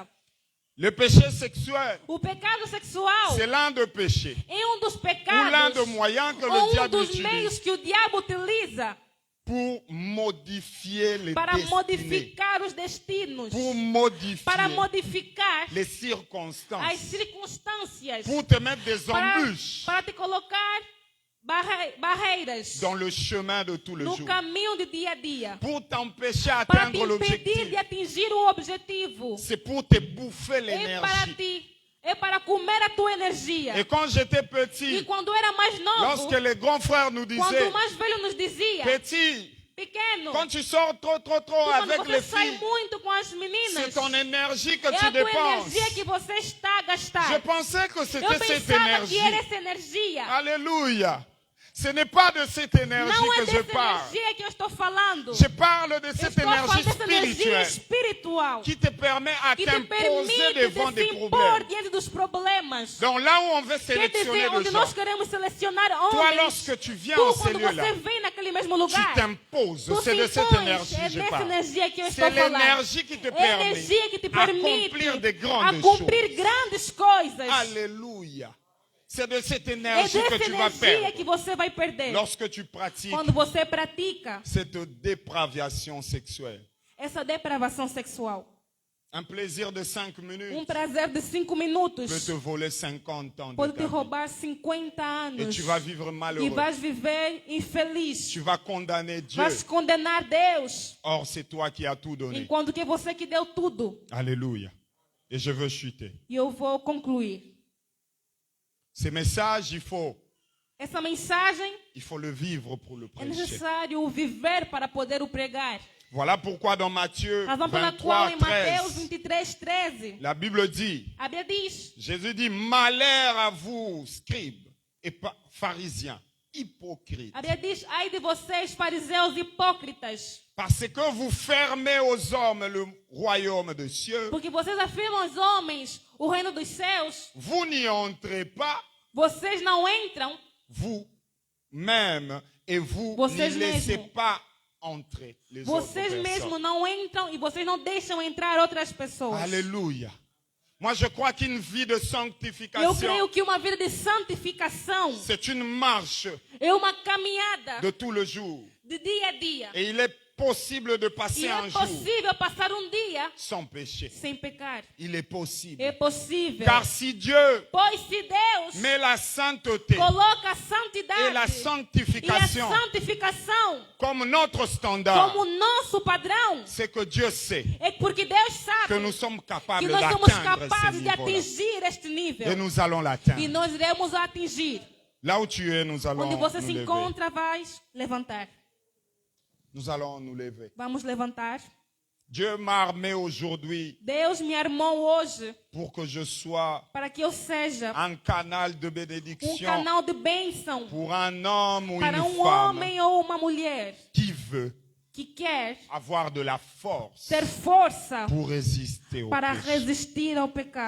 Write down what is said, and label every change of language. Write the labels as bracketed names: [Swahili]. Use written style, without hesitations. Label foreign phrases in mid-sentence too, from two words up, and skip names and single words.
[French] Le péché sexuel, [Portuguese] O pecado sexual [French] c'est l'un des péchés [Portuguese] é um dos [French] ou l'un [Portuguese] pecados [French] des moyens que le [Portuguese] ou um [French] diable [Portuguese] dos meios [French] utilise [Portuguese] que o diabo utiliza [French] pour modifier les [Portuguese] para [French] destinées, [Portuguese] modificar os destinos, [French] pour modifier [Portuguese] para modificar [French] les [Portuguese] as [French] circonstances, [Portuguese] circunstâncias, [French] pour te mettre des [Portuguese] para, [French] embûches [Portuguese] para te colocar barreiras [French] dans le chemin de tout le [Portuguese] no [French] jour, [Portuguese] caminho de dia a dia, [French] pour t'empêcher [Portuguese] para te [French] d'atteindre [Portuguese] impedir [French] l'objectif. [Portuguese] de atingir o objetivo. [French] C'est pour te bouffer [Portuguese] É para [French] l'énergie. [Portuguese] para comer a tua energia. [French] Et quand j'étais [Portuguese] E [French] petit, [Portuguese] quando era mais novo, [French] lorsque les grands frères nous [Portuguese] quando [French] disaient, [Portuguese] o mais velho nos dizia, [French] petit, [Portuguese] pequeno, [French] quand tu sors trop [Portuguese] quando [French] avec [Portuguese] você [French] les [Portuguese] sai [French] filles, [Portuguese] muito com as [French] c'est [Portuguese] meninas, [French] ton énergie que [Portuguese] é [French] tu [Portuguese] a tua [French] dépenses. [Portuguese] energia que você está a gastar. [French] Je pensais que [Portuguese] Eu [French] c'était cette [Portuguese] pensava que [French] énergie. [Portuguese] era essa energia. [French] Alléluia. Ce n'est pas de cette énergie [Portuguese] Não é [French] que je [Portuguese] dessa [French] parle. [Portuguese] energia que eu estou falando. [French] Je parle de [Portuguese] Eu [French] cette [Portuguese] estou falando [French] énergie [Portuguese] dessa energia [French] spirituelle [Portuguese] espiritual [French] qui te permet à [Portuguese] que te [French] t'imposer [Portuguese] permite [French] devant [Portuguese] de [French] des [Portuguese] se impor [French] problèmes. [Portuguese] diante dos problemas. [French] Donc là où on veut [Portuguese] Quer [French] sélectionner [Portuguese] dizer, [French] le [Portuguese] onde [French] gens, [Portuguese] nós queremos selecionar [French] toi [Portuguese] homens, [French] lorsque tu viens [Portuguese] tu [French] en ces [Portuguese] quando [French] lieux-là, [Portuguese] você vem naquele mesmo [French] tu [Portuguese] lugar, [French] t'imposes. [Portuguese] tu [French] C'est [Portuguese] se [French] de cette [Portuguese] impões. [French] énergie [Portuguese] É [French] que je [Portuguese] dessa [French] parle. [Portuguese] energia que eu [French] C'est [Portuguese] estou falando. [French] l'énergie qui te [Portuguese] É a [French] permet [Portuguese] energia que te [French] à [Portuguese] permite [French] accomplir de [Portuguese] a [French] grandes [Portuguese] cumprir [French] choses. [Portuguese] grandes coisas. [French] Alléluia. C'est de cette [Portuguese] É [French] énergie que [Portuguese] dessa [French] tu vas [Portuguese] energia [French] perdre [Portuguese] que você vai perder [French] lorsque tu pratiques [Portuguese] quando você pratica [French] cette dépravation sexuelle. [Portuguese] essa depravação sexual. [French] Un plaisir de 5 minutes [Portuguese] Prazer de 5 minutos [French] peut te voler 50 ans de [Portuguese] pode [French] ta [Portuguese] te [French] vie. [Portuguese] roubar 50 [French] Et [Portuguese] anos [French] tu vas vivre [Portuguese] e [French] malheureux. [Portuguese] vais viver infeliz. [French] Tu vas condamner Dieu. [Portuguese] Vais condenar Deus, [French] Or, c'est toi qui as tout donné. [Portuguese] enquanto que você que deu tudo. [French] Alléluia. Et je veux chuter. [Portuguese] E eu vou concluir. [French] Ces messages, [Portuguese] Essa mensagem [French] il faut le vivre pour le [Portuguese] é [French] prêcher. [Portuguese] necessário viver para poder o pregar. [French] Voilà pourquoi dans Matthieu [Portuguese] Razão pela qual [French] 23, [Portuguese] em Mateus [French] 13, [Portuguese] 23:13, [French] la Bible dit, [Portuguese] a Bíblia diz: [French] Jésus dit, malheur à vous, scribes et pharisiens, hypocrites, [Portuguese] a Bíblia diz, ai de vocês, fariseus hipócritas, [French] parce que vous fermez aux hommes le royaume des cieux, [Portuguese] porque vocês afirmam aos homens o reino dos céus, [French] vous n'y entrez pas, [Portuguese] vocês não entram, [French] vous-même, et vous [Portuguese] Vocês [French] n'y laissez [Portuguese] mesmo. [French] pas entrer les autres [Portuguese] vocês [French] personnes. [Portuguese] mesmos não entram e vocês não deixam entrar outras pessoas. [French] Alléluia. Moi, je crois qu'une vie de [Portuguese] Eu [French] sanctification, [Portuguese] creio que uma vida de santificação [French] c'est une marche [Portuguese] é uma caminhada [French] de tout le jour. [Portuguese] de dia a dia. [French] Et il est possible de [Portuguese] E [French] passer [Portuguese] é [French] un jour [Portuguese] possível passar um dia [French] sans péché. [Portuguese] sem pecar. [French] Il est possible. [Portuguese] É possível. [French] Car si Dieu [Portuguese] Pois se Deus [French] met la sainteté [Portuguese] coloca a [French] et [Portuguese] santidade [French] la [Portuguese] e a [French] sanctification [Portuguese] santificação [French] comme notre standard, [Portuguese] como nosso padrão, [French] c'est que Dieu sait [Portuguese] é porque Deus sabe [French] que nous sommes capables [Portuguese] que nós somos [French] d'atteindre ce [Portuguese] capazes de [French] niveau-là. [Portuguese] atingir este [French] Et [Portuguese] nível. [French] nous allons [Portuguese] E [French] l'atteindre. [Portuguese] nós iremos atingir. [French] Là où tu es, nous allons [Portuguese] Onde você [French] nous [Portuguese] se [French] lever. [Portuguese] encontra, vai levantar. [French] Nous allons nous lever. [Portuguese] Vamos levantar. [French] Dieu m'a armé aujourd'hui [Portuguese] Deus me armou hoje [French] pour que je sois [Portuguese] para que eu seja [French] un canal de bénédiction [Portuguese] canal de bênção [French] pour un homme ou [Portuguese] para [French] une femme [Portuguese] homem ou uma mulher [French] qui veut [Portuguese] que quer [French] avoir de la force [Portuguese] ter força [French] pour résister au [Portuguese] para [French] péché, [Portuguese] resistir ao pecado,